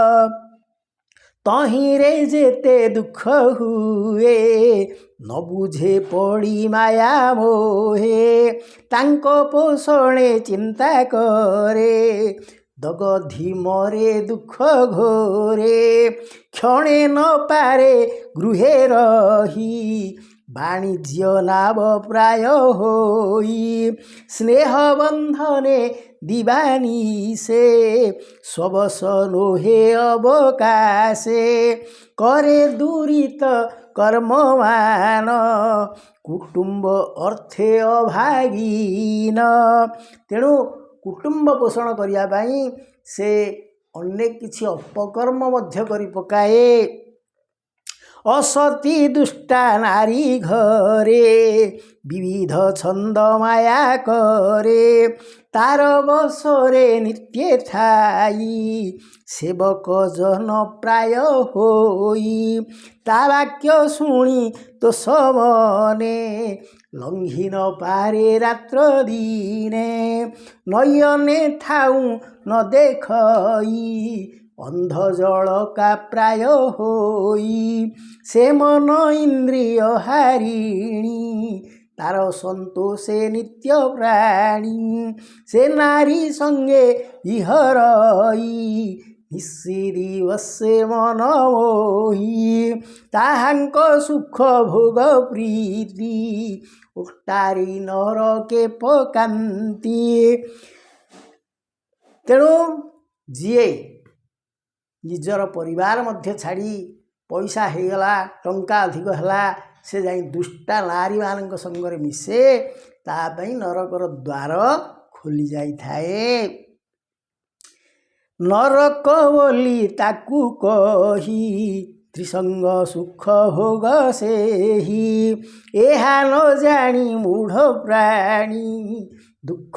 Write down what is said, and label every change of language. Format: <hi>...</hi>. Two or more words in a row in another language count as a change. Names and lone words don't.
<or>ତହିରେ ଜେତେ ଦୁଖ ହୁଏ ନ ବୁଝେ ପଡ଼ି ମାୟା ମୋହେ ତାଙ୍କୋ ପୋଷଣେ ଚିନ୍ତା କରେ ଦଗଧି ମରେ ଦୁଖ ଘୋରେ କ୍ଷଣେ ନ ପାରେ ଗୃହେ ରହି ବାଣିଜ୍ୟ ନାବ ପ୍ରାୟ ହୋଇ ସ୍ନେହ ବନ୍ଧନେ ଦିବାନୀ ସେ ସ୍ୱବଶ ନୋହେ ଅବକାଶେ କରେ ଦୁରିତ କର୍ମମାନ କୁଟୁମ୍ବ ଅର୍ଥେ ଅଭାଗୀନ ତେଣୁ କୁଟୁମ୍ବ ପୋଷଣ କରିଆ ପାଇଁ ସେ ଅନେକ କିଛି ଅପକର୍ମ ମଧ୍ୟ କରି ପକାଏ ଅସତୀ ଦୁଷ୍ଟା ନାରୀ ଘରେ ବିବିଧ ଛନ୍ଦ ମାୟା କରେ ତାର ବଶରେ ନିତ୍ୟ ଥାଇ ସେବକ ଜନ ପ୍ରାୟ ହୋଇ ତା ବାକ୍ୟ ଶୁଣି ତୋ ସମନେ ଲଙ୍ଘି ନ ପାରେ ରାତ୍ର ଦିନେ ନୟନେ ଥାଉ ନ ଦେଖଇ ଅନ୍ଧ ଜଳକା ପ୍ରାୟ ହୋଇ ସେ ମନ ଇନ୍ଦ୍ରିୟ ହାରିଣୀ ତାର ସନ୍ତୋଷେ ନିତ୍ୟ ପ୍ରାଣୀ ସେ ନାରୀ ସଙ୍ଗେ ଇହରଇ ନିଶ୍ଚିରି ବସେ ମନ ମୋହି ତାହାଙ୍କ ସୁଖ ଭୋଗ ପ୍ରୀତି ଉଟ୍ଟାରି ନରକେ ପକାନ୍ତି ତେଣୁ ଜୀଏ ନିଜର ପରିବାର ମଧ୍ୟ ଛାଡ଼ି ପଇସା ହୋଗଲା ଟଙ୍କା ଅଧିକ ହେ ସେ ଯାଇ ଦୁଷ୍ଟା ନାରୀ ମାନ ସଙ୍ଗେ ମିଶେ ତାପାଇଁ ନରକର ଦ୍ୱାର ଖୋଲି ଯାଇ ଥାଏ ନରକ ବୋଲି ତାକୁ କହି ତ୍ରିସଙ୍ଗ ସୁଖ ଭୋଗ ସେହି ଏହା ନ ଜାଣି ମୂଢ଼ ପ୍ରାଣୀ ଦୁଖ</or>